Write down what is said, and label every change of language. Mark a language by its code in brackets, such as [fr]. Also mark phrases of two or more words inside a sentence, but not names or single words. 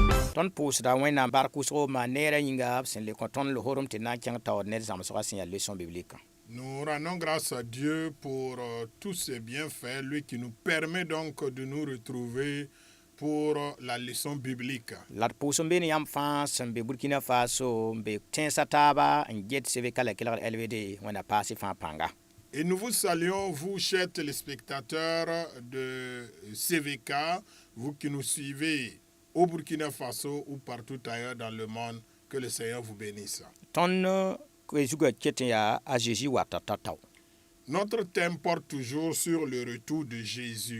[mos] ton pusda wẽnnaam bark wʋsgo maa neera yĩnga b sẽn le kõ tõnd losorem tɩ na n kẽng taoor ned zãmsgã sẽn yaa [fr] leçon biblique. Nous rendons grâce à Dieu pour tous ses bienfaits, lui qui nous permet donc de nous retrouver pour la leçon biblique. [mos] La d pʋʋs n be ne yãmb fãa sẽn be Burkina Faso n be tẽnsã taaba n get sebka la kelgd LVD wẽnna paasy fãa pãnga. [fr] Et nous vous saluons, vous, chers téléspectateurs de CVK, vous qui nous suivez au Burkina Faso ou partout ailleurs dans le monde, que le Seigneur vous bénisse. Notre thème porte toujours sur le retour de Jésus.